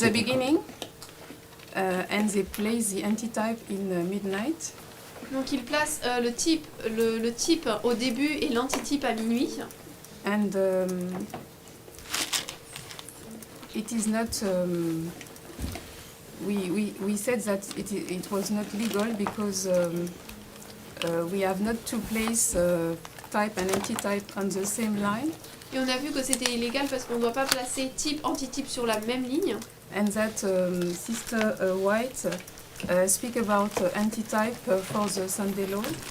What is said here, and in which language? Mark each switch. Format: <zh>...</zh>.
<en>the beginning, and they place the antitype in midnight.</en> <fr>Donc ils placent le type au début et l'antitype à minuit.</fr> <en>And it is not. We said that it was not legal because we have not to place type and antitype on the same line,</en> <fr>Et on a vu que c'était illégal parce qu'on ne doit pas placer type, antitype sur la même ligne.</fr> <en>and that Sister White speak about antitype for the Sunday law,</en>